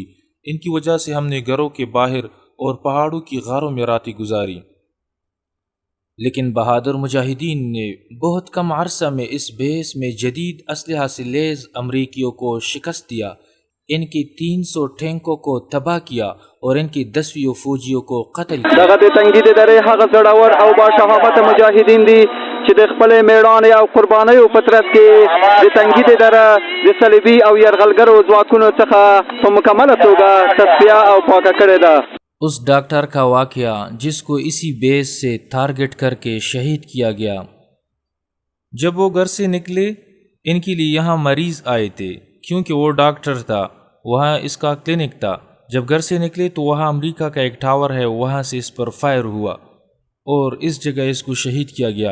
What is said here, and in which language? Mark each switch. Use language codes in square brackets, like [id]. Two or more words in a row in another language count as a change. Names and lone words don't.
[ur] ان کی وجہ سے ہم نے گھروں کے باہر اور پہاڑوں کی غاروں میں راتیں گزاری۔ لیکن بہادر مجاہدین نے بہت کم عرصہ میں اس بیس میں جدید اسلحہ سے لیز امریکیوں کو شکست دیا، ان کی 300 ٹینکوں کو تباہ کیا اور ان کی 10 فوجیوں کو قتل کیا۔ [ps] دغه د تنګي د درې هغه زړور او باشهامته مجاهدین دي چې د خپلې میړانې او قربانیو په ترڅ کې د تنګي د دره د صلیبي او یرغلګرو ځواکونو څخه په مکمله توګه تصفیه او پاکه کړې ده۔ [ur] اس ڈاکٹر کا واقعہ جس کو اسی بیس سے ٹارگٹ کر کے شہید کیا گیا۔ جب وہ گھر سے نکلے، ان کے لیے یہاں مریض آئے تھے کیونکہ وہ ڈاکٹر تھا، وہاں اس کا کلینک تھا۔ جب گھر سے نکلے تو وہاں امریکہ کا ایک ٹاور ہے، وہاں سے اس پر فائر ہوا اور اس جگہ اس کو شہید کیا گیا۔